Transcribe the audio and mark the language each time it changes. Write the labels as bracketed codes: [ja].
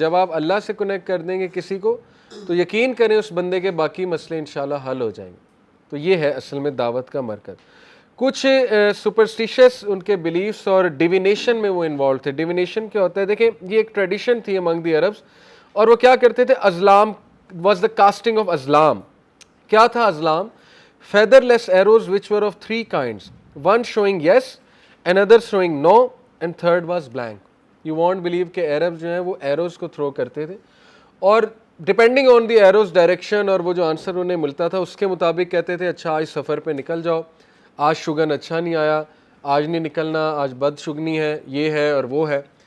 [ur] جب آپ اللہ سے کنیکٹ کر دیں گے کسی کو تو یقین کریں اس بندے کے باقی مسئلے انشاءاللہ حل ہو جائیں گے. تو یہ ہے اصل میں دعوت کا مرکز. کچھ سپرسٹیشس ان کے بلیفس اور ڈیوینیشن میں وہ انوالو تھے. ڈیوینیشن کیا ہوتا ہے؟ دیکھیں یہ ایک ٹریڈیشن تھی [en] among the Arabs, [ur] اور وہ کیا کرتے تھے, [en] ازلام was the casting of ازلام. [ur] کیا تھا ازلام؟ [en] feather less arrows which were of three kinds, one showing yes, another showing no, and third was blank. You won't believe [ur] کہ عرب جو ہیں وہ ایروز کو تھرو کرتے تھے, اور [en] depending on the arrows direction [ur] اور وہ جو آنسر انہیں ملتا تھا اس کے مطابق کہتے تھے اچھا آج سفر پہ نکل جاؤ, آج شگن اچھا نہیں آیا, آج نہیں نکلنا, آج بد شگنی ہے, یہ ہے اور وہ ہے.